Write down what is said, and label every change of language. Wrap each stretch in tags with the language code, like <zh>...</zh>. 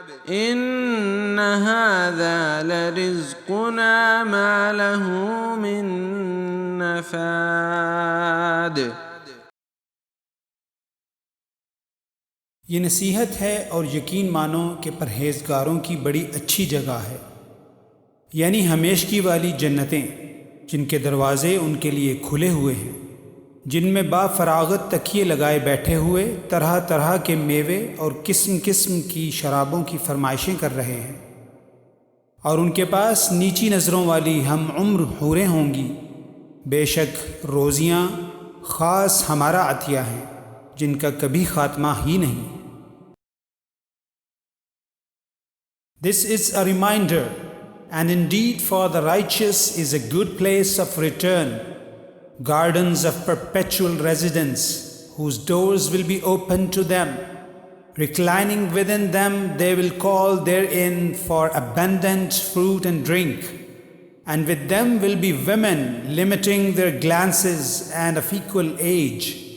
<ar>إن هذا لرزقنا ما له من نفاد.</ar> <ur>یہ نصیحت ہے اور یقین مانو کہ پرہیزگاروں کی بڑی اچھی جگہ ہے، یعنی ہمیشگی والی جنتیں جن کے دروازے ان کے لیے کھلے ہوئے ہیں، جن میں با فراغت تکیے لگائے بیٹھے ہوئے طرح طرح کے میوے اور قسم قسم کی شرابوں کی فرمائشیں کر رہے ہیں، اور ان کے پاس نیچی نظروں والی ہم عمر حوریں ہوں گی. بے شک روزیاں خاص ہمارا عطیہ ہیں جن کا کبھی خاتمہ ہی نہیں.</ur> <en>This is a reminder, and indeed for the righteous is a good place of return, gardens of perpetual residence, whose doors will be opened to them. Reclining within them, they will call therein for abundant fruit and drink, and with them will be women limiting their glances and of equal age.</en>